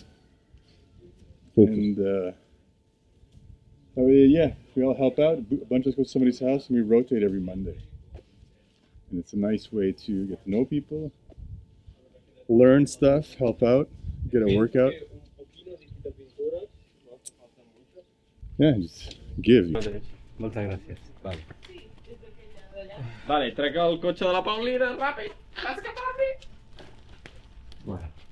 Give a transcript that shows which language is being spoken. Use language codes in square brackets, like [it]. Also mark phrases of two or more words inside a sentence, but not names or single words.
[en] And we all help out. A bunch of us go to somebody's house and we rotate every Monday. And it's a nice way to get to know people, learn stuff, help out, get a workout. Yeah, just give. [ca] Moltes gràcies. Vale. Vale, trec el cotxe de la Paulina, ràpid! Vas cap ràpid! Bueno.